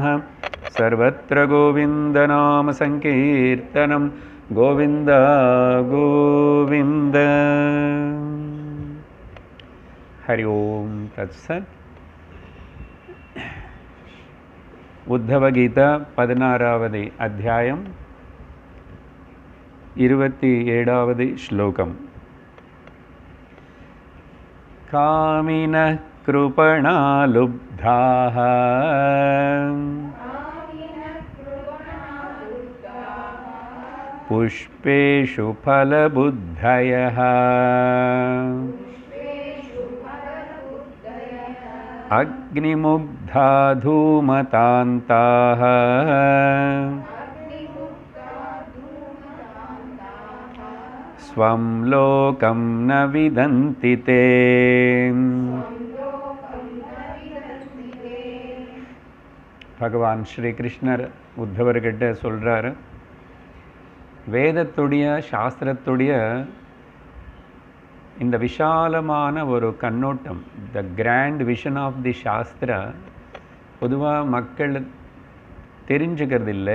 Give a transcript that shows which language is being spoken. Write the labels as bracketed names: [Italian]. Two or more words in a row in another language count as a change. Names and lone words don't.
[Sanskrit] सर्वत्र गोविन्दनाम संकीर्तनं गोविन्द गोविन्द। हरि ओम तत्सत्। [Tamil] उद्धवगीता 16வது அத்தியாயம் 27வது ஸ்லோகம். [Sanskrit] कामिनः कृपणालुब्धाः पुष्पेषु फलबुद्धयः अग्निमुग्धा धूमतान्ताः स्वं लोकं न विदन्ति ते। [Tamil] भगवान श्री कृष्णर உத்தவர்கிட்ட சொல்றார், வேதத்துடைய சாஸ்திரத்துடைய இந்த விஷாலமான ஒரு கண்ணோட்டம், [English] the grand vision of the shastra [Tamil] பொதுவாக மக்கள் தெரிஞ்சுக்கிறது இல்லை.